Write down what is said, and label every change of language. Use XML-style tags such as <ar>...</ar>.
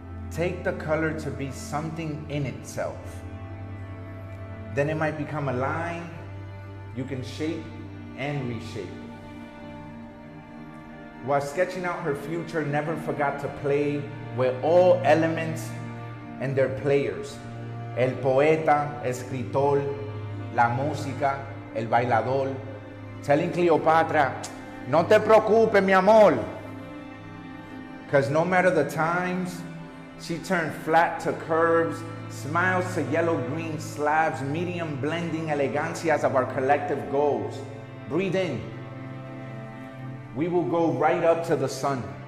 <en>Take the color to be something in itself. Then it might become a line you can shape and reshape. While sketching out her future, never forgot to play with all elements and their players.</en> <es>El poeta, escritor, la música, el bailador.</es> <en>Telling</en> <es>Cleopatra, no te preocupes, mi amor.</es> <en>Because no matter the times, she turned flat to curves, smiles to yellow-green slabs, medium blending elegancias of our collective goals. Breathe in. We will go right up to the sun.</en>